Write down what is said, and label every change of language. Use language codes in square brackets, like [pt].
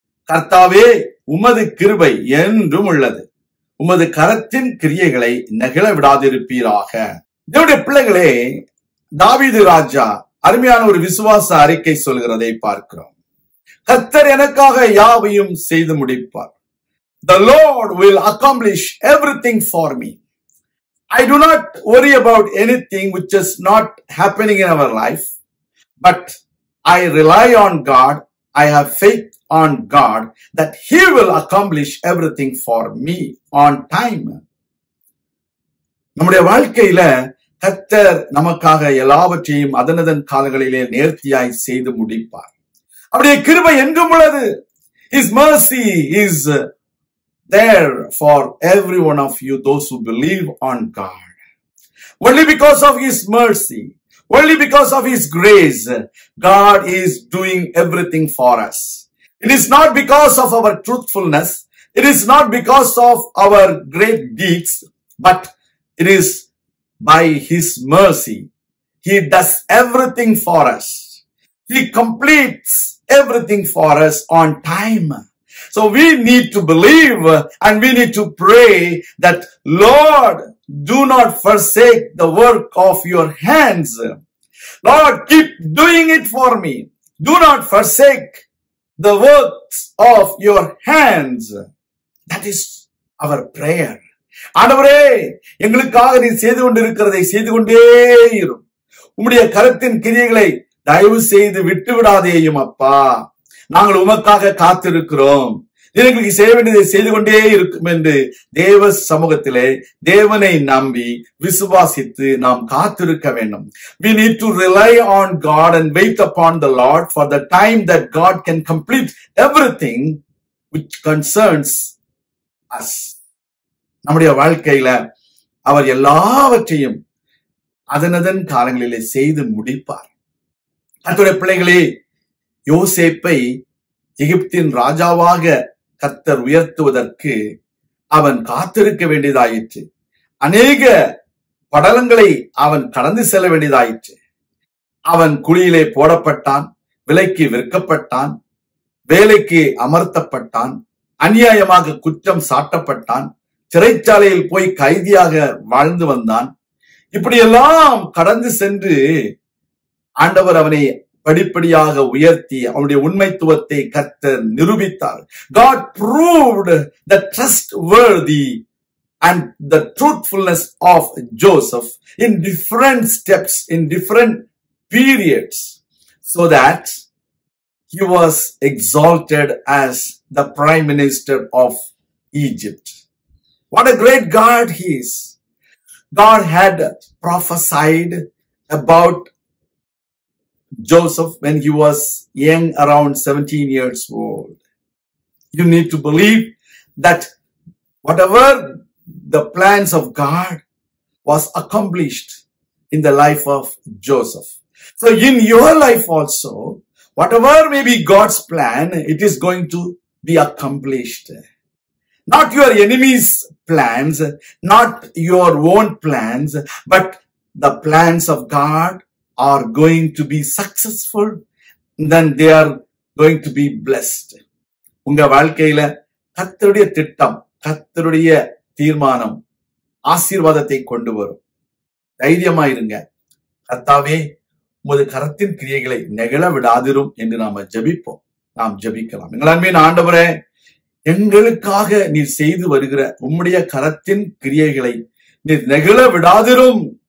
[ta] கர்த்தாவே, உமது கிருபை என்றும் உள்ளது. உமது கரத்தின் கிரியைகளை நெகிழ விடாதிருப்பீராக. தேவனுடைய பிள்ளைகளே, தாவீது ராஜா அருமையான ஒரு விசுவாச அறிக்கை சொல்கிறதை பார்க்கிறோம். கர்த்தர் எனக்காக யாவையும் செய்து முடிப்பார். [en] The Lord will accomplish everything for me. I do not worry about anything which is not happening in our life, but I rely on God. I have faith on God that He will accomplish everything for me on time. நம்முடைய வாழ்க்கையில கர்த்தர் நமக்காக எல்லாவற்றையும் அதனதன் காலங்களிலே நேர்த்தியாய் செய்து முடிப்பார். அவருடைய கிருபை எங்கும் உள்ளது. His mercy is there for every one of you, those who believe on God. Only because of His mercy, only because of His grace, God is doing everything for us. It is not because of our truthfulness. It is not because of our great deeds, but it is by His mercy. He does everything for us. He completes everything for us on time. So we need to believe and we need to pray that, Lord, do not forsake the work of your hands. Lord, keep doing it for me. Do not forsake the works of your hands. That is our prayer. [ta] ஆண்டவரே, எங்களுக்காக நீ செய்து கொண்டிருக்கிறதை செய்து கொண்டே இரும். உம்முடைய கரத்தின் கிரியைகளை தயவு செய்து விட்டு விடாதேயும் அப்பா. நாங்கள் உமக்காக காத்திருக்கிறோம். எங்களுக்கு செய்ய வேண்டியதை செய்து கொண்டே இருக்கும் என்று தேவ சமூகத்திலே தேவனை நம்பி விசுவாசித்து நாம் காத்திருக்க வேண்டும். [en] We need to rely on God and wait upon the Lord for the time that God can complete everything which concerns us. [ta] நம்முடைய வாழ்க்கையில அவர் எல்லாவற்றையும் அதனதன் காலங்களிலே செய்து முடிப்பார். கர்த்தருடைய பிள்ளைகளே, யோசேப்பை எகிப்தின் ராஜாவாக கர்த்தர் உயர்த்துவதற்கு அவன் காத்திருக்க வேண்டியதாயிற்று. அநேக படலங்களை அவன் கடந்து செல்ல வேண்டியதாயிற்று. அவன் குழியிலே போடப்பட்டான், விலைக்கு விற்கப்பட்டான், வேலைக்கு அமர்த்தப்பட்டான், அநியாயமாக குற்றம் சாட்டப்பட்டான், சிறைச்சாலையில் போய் கைதியாக வாழ்ந்து வந்தான். இப்படியெல்லாம் கடந்து சென்று ஆண்டவர் அவனை படிப்படியாக உயர்த்தி அவனுடைய உண்மைத்துவத்தை கர்த்தர் நிரூபித்தார். [en] God proved the trustworthy and the truthfulness of Joseph in different steps, in different periods, so that he was exalted as the prime minister of Egypt. What a great God He is. God had prophesied about Joseph when he was young, around 17 years old. You need to believe that whatever the plans of God was accomplished in the life of Joseph. So in your life also, whatever may be God's plan, it is going to be accomplished. Not your enemy's plans, not your own plans, but the plans of God are going to be successful, then they are going to be blessed. [ta] உங்க வாழ்க்கையில கர்த்தருடைய திட்டம், கர்த்தருடைய தீர்மானம் ஆசீர்வாதத்தை கொண்டு வரும். தைரியமா இருங்க. கர்த்தாவே, உமது கரத்தின் கிரியைகளை நெகிழ விடாதிரும் என்று நாம ஜெபிப்போம். நாம் ஜெபிக்கலாம். எங்கள் அன்பின் ஆண்டவரே, எங்களுக்காக நீர் செய்து வருகிற உம்முடைய கரத்தின் கிரியைகளை நீர் நெகிழ விடாதிரும்.